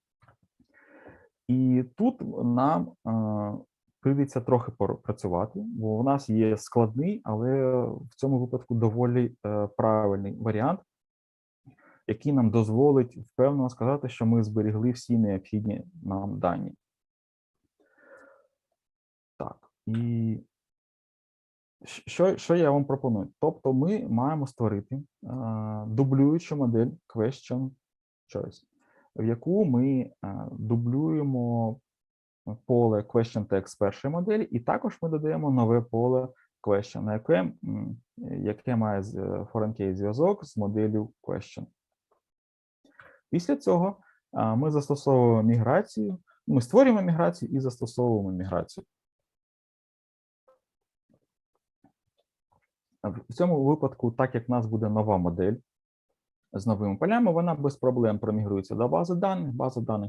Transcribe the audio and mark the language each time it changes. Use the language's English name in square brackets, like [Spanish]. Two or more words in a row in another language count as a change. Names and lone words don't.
[Ukrainian] І тут нам прийдеться трохи попрацювати, бо в нас є складний, але в цьому випадку доволі правильний варіант, який нам дозволить впевнено сказати, що ми зберегли всі необхідні нам дані. Так, і що я вам пропоную? Тобто ми маємо створити дублюючу модель [English] question choice, [Ukrainian] в яку ми дублюємо поле [English] question text [Ukrainian] з першої моделі, і також ми додаємо нове поле question, яке має [English] foreign key [Ukrainian] зв'язок з моделлю question. Після цього ми застосовуємо міграцію, ми створюємо міграцію і застосовуємо міграцію. В цьому випадку, так як в нас буде нова модель з новими полями, вона без проблем промігрується до бази даних.